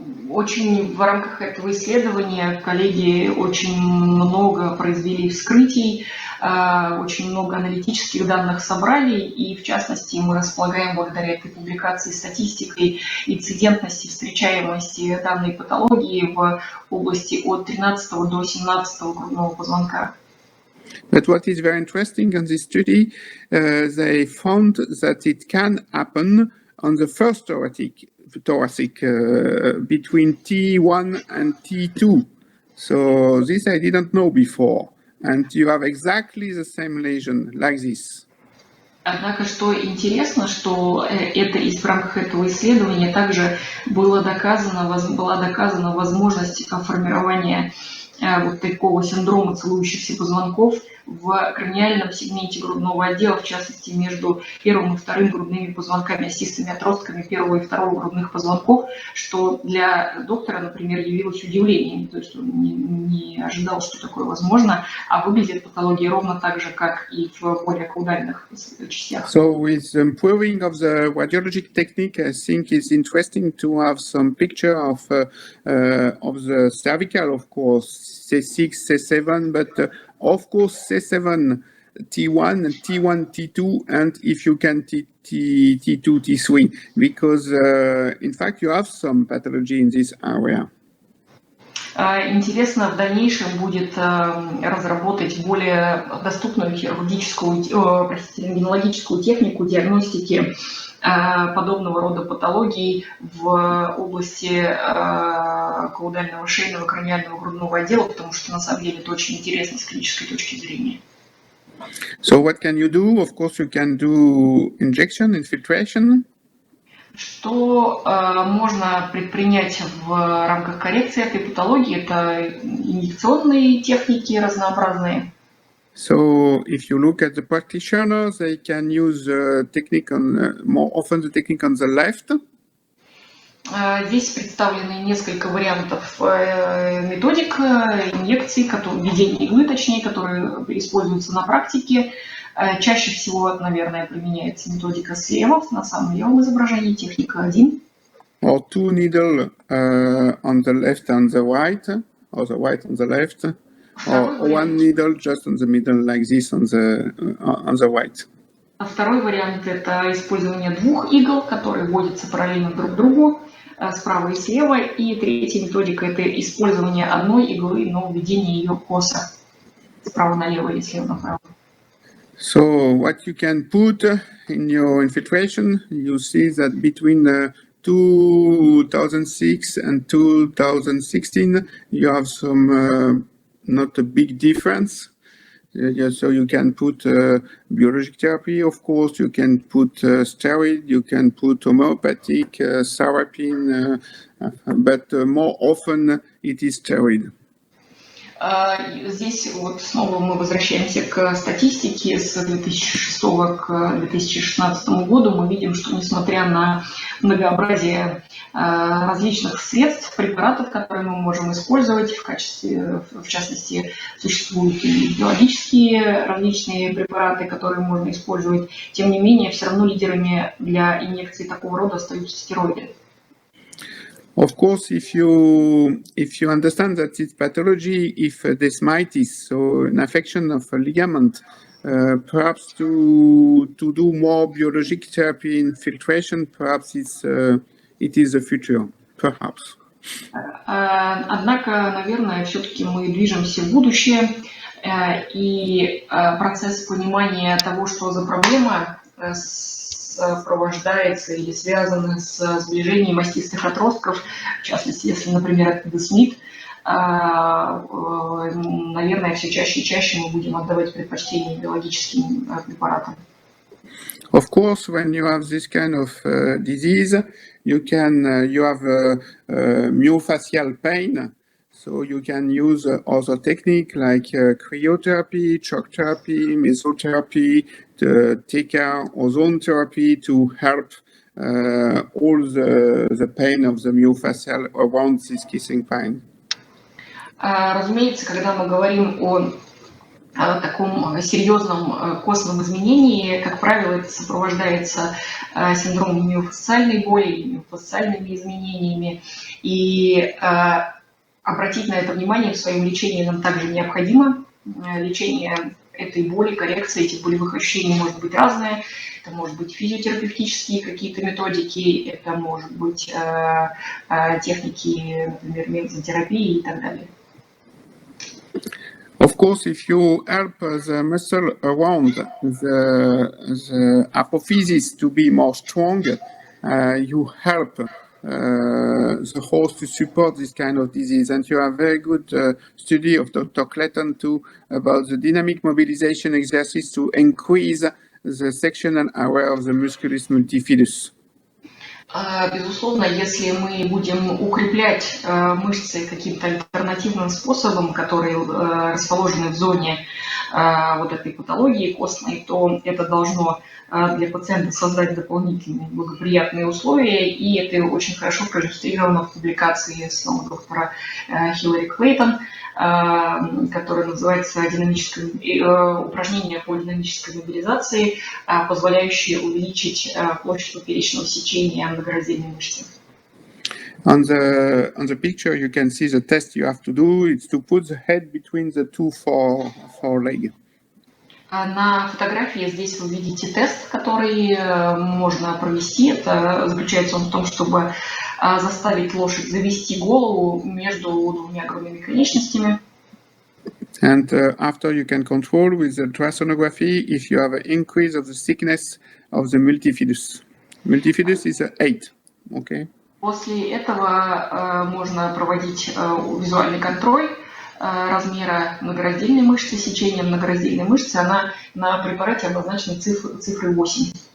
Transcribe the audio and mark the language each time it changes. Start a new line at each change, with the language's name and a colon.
Russian: Очень в рамках этого исследования коллеги очень много произвели вскрытий, очень много аналитических данных собрали, и в частности мы располагаем благодаря этой публикации статистикой инцидентности, встречаемости данной патологии в области от 13 до 17 грудного позвонка.
English: But what is very interesting in this study, they found that it can happen on the first thoracic between T1 and T2. So this I didn't know before. And you have exactly the same lesion like this.
Russian: Однако, что интересно, что это в рамках этого исследования также была доказана возможность формирования вот такого синдрома целующихся позвонков в краниальном сегменте грудного отдела, в частности, между первым и вторым грудными позвонками, остистыми отростками первого и второго грудных позвонков, что для доктора, например, явилось удивлением, то есть он не ожидал, что такое возможно, а выглядит патология ровно так же, как и в более каудальных частях.
English: So with improving of the radiologic technique, I think it's interesting to have some picture of the cervical, of course, C6, C7, but of course C7, T1, T1, T2, and if you can T2, T3, because in fact you have some pathology in this area.
Russian: Интересно в дальнейшем будет разработать более доступную хирургическую, рентгенологическую технику диагностики подобного рода патологий в области каудального шейного краниального грудного отдела, потому что на самом деле это очень интересно с клинической точки зрения.
English: So what can you do? Of course you can do injection, infiltration.
Russian: Что можно предпринять в рамках коррекции этой патологии? Это инъекционные техники разнообразные.
English: So if you look at the practitioners, they can use technique on more often the technique on the left.
Russian: Здесь представлены несколько вариантов методик инъекций, введения иглы, точнее, которые используются на практике. Чаще всего, наверное, применяется методика слева, на самом левом изображении, техника 1.
English: Or two needle on the left and the right, or the right on the left, or one needle just on the middle like this on the right.
Russian: Второй вариант – это использование двух игл, которые вводятся параллельно друг другу, справа и слева. И третья методика – это использование одной иглы, но введение ее косо, справа налево или слева направо.
English: So what you can put in your infiltration, you see that between 2006 and 2016, you have some not a big difference. So you can put biologic therapy, of course, you can put steroid, you can put homeopathic, therapy, but more often it is steroid.
Russian: Здесь вот снова мы возвращаемся к статистике с 2006 к 2016 году. Мы видим, что несмотря на многообразие различных средств, препаратов, которые мы можем использовать в качестве, в частности, существуют и биологические различные препараты, которые можно использовать, тем не менее, все равно лидерами для инъекций такого рода остаются стероиды.
English: Of course, if you understand that it's pathology, if desmitis, so an affection of a ligament, perhaps to do more biologic therapy infiltration, perhaps it is the future, perhaps.
Russian: Однако, наверное, все-таки мы движемся в будущее. И процесс понимания того, что за проблема, сопровождается или связано с сближением остистых отростков, в частности, если, например, это десмит, наверное, все чаще и чаще мы будем отдавать предпочтение биологическим препаратам.
English: Of course, when you have this kind of disease, you have myofascial pain, so you can use other techniques like cryotherapy, shock therapy, mesotherapy, TK ozone therapy to help all the pain of the myofascial around this kissing pain.
Russian: Разумеется, когда мы говорим о таком серьезном костном изменении, как правило, это сопровождается синдромом миофасциальной боли или миофасциальными изменениями. И обратить на это внимание в своем лечении нам также необходимо. Лечение этой боли, коррекция этих болевых ощущений может быть разное. Это может быть физиотерапевтические какие-то методики, это может быть техники, например, мезотерапии и так далее.
English: Of course, if you help the muscle around the apophysis to be more strong, you help the horse to support this kind of disease. And you have very good study of Dr. Clayton too about the dynamic mobilization exercise to increase the sectional area of the musculus multifidus.
Russian: Безусловно, если мы будем укреплять мышцы каким-то альтернативным способом, которые расположены в зоне вот этой патологии костной, то это должно для пациента создать дополнительные благоприятные условия, и это очень хорошо проиллюстрировано в публикации самого доктора Хиллари Клейтон, которая называется «Упражнение по динамической мобилизации, позволяющее увеличить площадь поперечного сечения многораздельной мышцы».
English: On the picture, you can see the test you have to do. It's to put the head between the two forelegs.
Russian: На фотографии здесь вы видите тест, который можно провести. Это заключается он в том, чтобы заставить лошадь завести голову между двумя грудными конечностями.
English: And after you can control with the ultrasonography if you have an increase of the thickness of the multifidus. Multifidus is 8, okay?
Russian: После этого можно проводить визуальный контроль размера многораздельной мышцы, сечения многораздельной мышцы. Она на препарате обозначена цифрой 8.